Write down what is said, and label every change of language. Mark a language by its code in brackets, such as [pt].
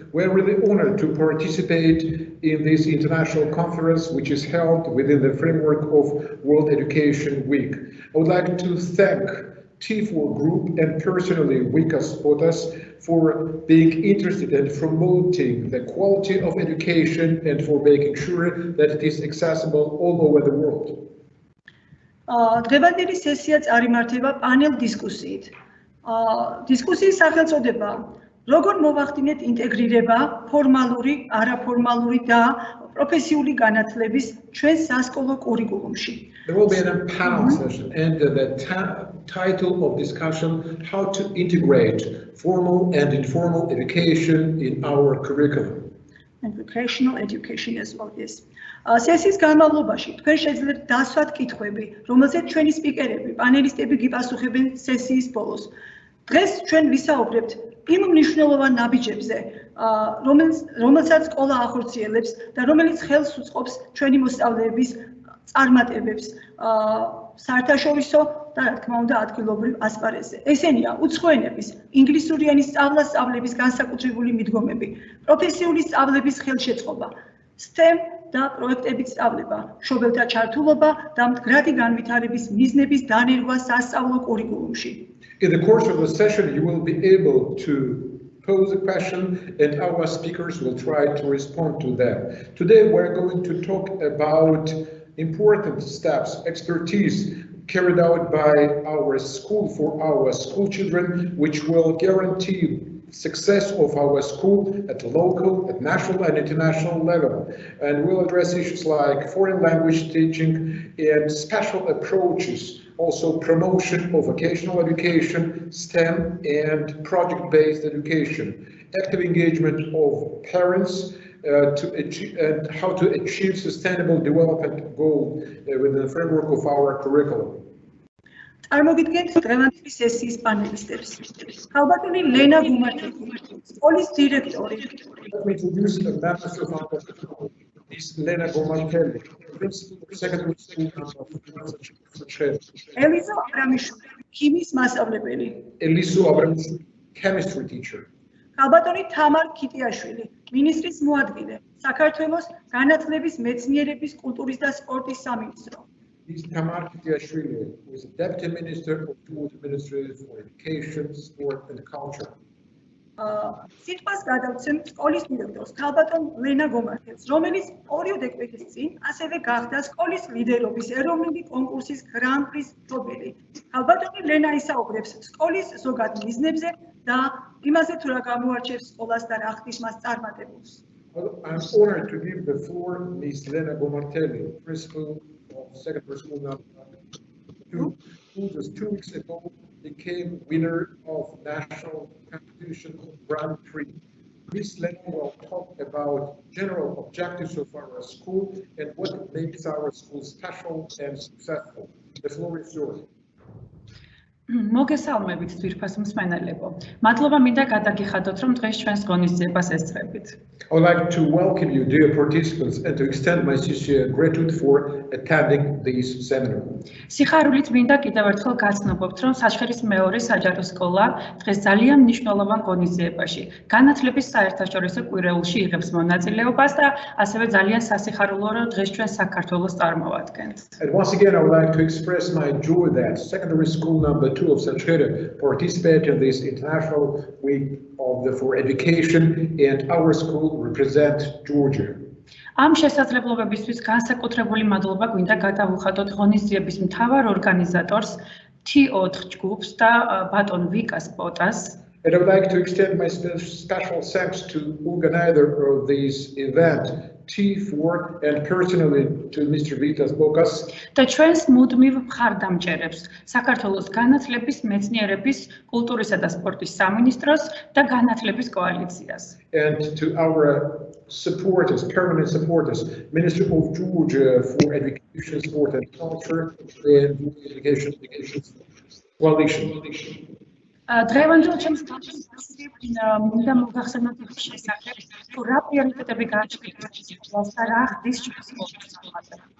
[en] We're really honored to participate in this international conference, which is held within the framework of World Education Week. I would like to thank T4 Group and personally Wikas Potas for being interested in promoting the quality of education and for making sure that it is accessible all over the world. [ka] დღევანდელი სესია წარიმართება პანელ დისკუსიით. დისკუსიის სახელწოდება როგორ მოვახდინეთ ინტეგრირება ფორმალური, არაფორმალური და პროფესიული განათლების ჩვენ სასკოლო კურიკულუმში. [en] There will be a panel session and the title of discussion how to integrate formal and informal education in our curriculum. And vocational education as well, yes. [ka] სესიის განმავლობაში თქვენ შეძლებთ დასვათ კითხვები, რომელზეც ჩვენი სპიკერები, პანელისტები გიპასუხებენ სესიის ბოლოს. დღეს ჩვენ ვისაუბრებთ იმ მნიშვნელოვან ნაბიჯებზე, რომელსაც სკოლა ახორციელებს და რომელიც ხელს უწყობს ჩვენი მოსწავლეების წარმატებებს საერთაშორისო და რა თქმა უნდა ადგილობრივ ასპარეზზე. ესენია უცხო ენების, ინგლისური ენის სწავლების განსაკუთრებული მიდგომები, პროფესიული სწავლების ხელშეწყობა, STEM და პროექტებით სწავლება, მშობელთა ჩართულობა და მდგრადი განვითარების მიზნების დანერგვა სასწავლო კურიკულუმში. [en] In the course of the session, you will be able to pose a question and our speakers will try to respond to them. Today, we're going to talk about important steps, expertise carried out by our school for our school children, which will guarantee success of our school at local, at national and international level. And we'll address issues like foreign language teaching and special approaches, also promotion of vocational education, STEM and project-based education, active engagement of parents and how to achieve sustainable development goal within the framework of our curriculum. [ka] წარმოგიდგენთ დღევანდელი სესიის პანელისტებს. ქალბატონი ლენა გუმართელი, სკოლის დირექტორი. [en] Let me introduce the members of our school. This Lena Gomartelli, principal of secondary school of Sachkhere. [ka] ელიზო აბრამიშვილი, ქიმიის მასწავლებელი. [en] Eliso Abramishvili, chemistry teacher. [ka] ქალბატონი თამარ ქიტიაშვილი, მინისტრის მოადგილე, საქართველოს განათლების, მეცნიერების, კულტურის და სპორტის სამინისტრო. [en] Is Tamar Kitiashvili, who is the Deputy Minister of the Ministry for Education, Sport and Culture. [ka] სიტყვას გადავცემ სკოლის დირექტორს ქალბატონ ლენა გომართელს, რომელიც ორი დეკრეტის წინ ასევე გახდა სკოლის ლიდერობის ეროვნული კონკურსის გრან-პრის მფლობელი. ქალბატონი ლენა ისაუბრებს სკოლის ზოგად მიზნებზე და იმაზე თუ რა გამოარჩევს სკოლას და რა ხდის მას წარმატებულს. [en] I'm honored to give the floor Ms. Lena Gomartelli, principal of Sachkhere School number 2, who just 2 weeks ago became winner of national competition Grand Prix. Ms. Lena will talk about general objectives of our school and what makes our school special and successful. The floor is yours. [ka] მოგესალმებით ძვირფას მსმენელებო. მადლობა მინდა გადაგიხადოთ, რომ დღეს ჩვენს ღონისძიებას ესწრებით. [en] I would like to welcome you, dear participants, and to extend my sincere gratitude for attending this seminar. [ka] სიხარულით მინდა კიდევ ერთხელ გაცნობოთ, რომ საჩხერის მეორე საჯარო სკოლა დღეს ძალიან მნიშვნელოვან ღონისძიებაში, განათლების საერთაშორისო კვირეულში იღებს მონაწილეობას და ასევე ძალიან სასიხარულოა, რომ დღეს ჩვენ საქართველოს წარმოვადგენთ. [en] And once again, I would like to express my joy that secondary school number 2 of Sachkhere participated in this international week for education, and our school represents Georgia. [ka] ამ შესაძლებლობებისთვის განსაკუთრებული მადლობა გვინდა გადავუხადოთ ღონისძიების მთავარ ორგანიზატორს T4 ჯგუფს და ბატონ ვიკას პოტას. [en] And I would like to extend my special thanks to organizer of this event, T4, and personally to Mr. Vitas Bokas. [ka] და ჩვენს მუდმივ მხარდამჭერებს, საქართველოს განათლების, მეცნიერების, კულტურისა და სპორტის სამინისტროს და განათლების კოალიციას. [en] And to our supporters, permanent supporters, Ministry of Georgia for Education, Sport and Culture, and Education Coalition. [ka] დღევანდელ ჩემს გასაგებია მინდა მოგახსენოთ ის შესახებ, თუ რა პრიორიტეტები გააჩნიათ და რა ხდის ჩვენს სკოლაში.